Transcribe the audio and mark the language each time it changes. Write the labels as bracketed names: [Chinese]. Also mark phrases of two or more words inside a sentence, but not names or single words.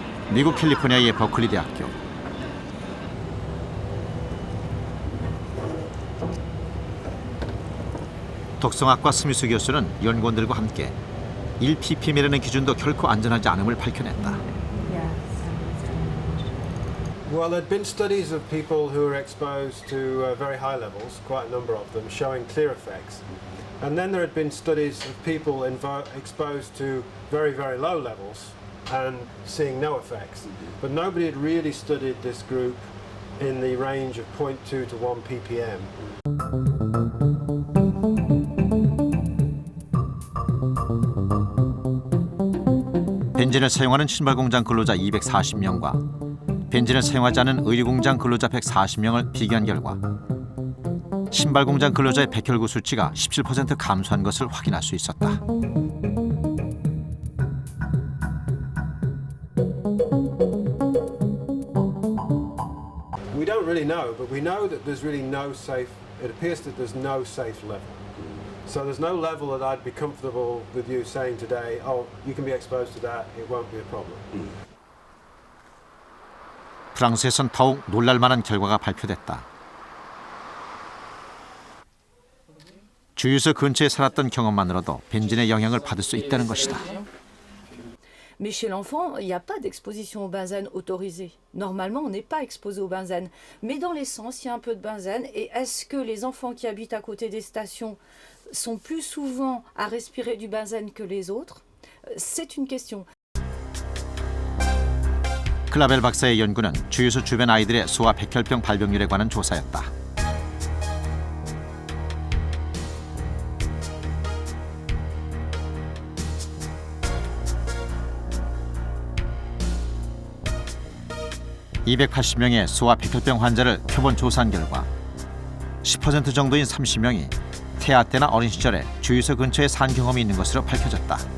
[Korean] 미국 캘리포니아의 버클리 대학교. 독성학과 스미스 교수는 연구원들과 함께 1ppm이라는 기준도 결코 안전하지 않음을 밝혀냈다. [English] Well, there'd been studies of people who were exposed to very high levels, quite a number of them, showing clear effects. And then there had been studies of people exposed to very, very low levels and seeing no effects. But nobody had really studied this group in the range of 0.2 to 1 ppm. [Korean] 벤젠을 사용하는 신발공장 근로자 240명과 벤젠을 사용하지 않은 의류공장 근로자 140명을 비교한 결과 신발공장 근로자의 백혈구 수치가 17% 감소한 것을 확인할 수 있었다. [English] We don't really know, but we know that there's really no safe, it appears that there's no safe level. So there's no level that I'd be comfortable with you saying today, oh, you can be exposed to that, it won't be a problem. [Korean] 프랑스에선 더욱 놀랄만한 결과가 발표됐다. 주유소 근처에 살았던 경험만으로도 벤젠의 영향을 받을 수 있다는 것이다. [French] Mais chez l'enfant, il n'y a pas d'exposition au benzène autorisée. Normalement, on n'est pas exposé au benzène. Mais dans l'essence, il y a un peu de benzène. Et est-ce que les enfants qui habitent à côté des stations sont plus souvent à respirer du benzène que les autres? C'est une question. [Korean] 클라벨 박사의 연구는 주유소 주변 아이들의 소아 백혈병 발병률에 관한 조사였다. (280명의) 소아 백혈병 환자를 표본 조사한 결과 10% 정도인 30명이 태아 때나 어린 시절에 주유소 근처에 산 경험이 있는 것으로 밝혀졌다.